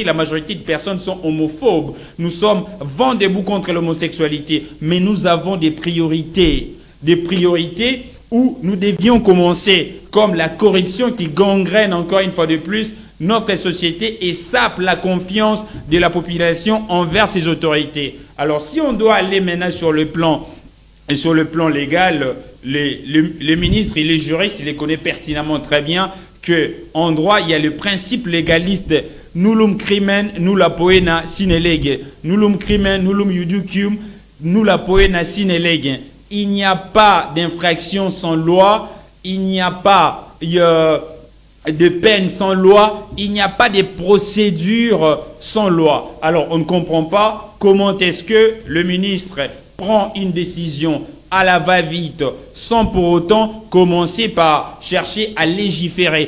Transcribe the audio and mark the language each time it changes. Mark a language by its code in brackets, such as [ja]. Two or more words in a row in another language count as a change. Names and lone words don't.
[fr] La majorité de personnes sont homophobes. Nous sommes vent debout contre l'homosexualité, mais nous avons des priorités où nous devions commencer, comme la corruption qui gangrène encore une fois de plus notre société et sape la confiance de la population envers ses autorités. Alors si on doit aller maintenant sur le plan légal, les ministres et les juristes, ils les connaissent pertinemment très bien qu'en droit, il y a le principe légaliste [la] nullum crimen, nulla poena sine lege. Nullum crimen, nullum iudicium, nulla poena sine lege. [fr] Il n'y a pas d'infraction sans loi, il n'y a pas de peine sans loi, il n'y a pas de procédure sans loi. Alors on ne comprend pas comment est-ce que le ministre prend une décision à la va-vite, sans pour autant commencer par chercher à légiférer.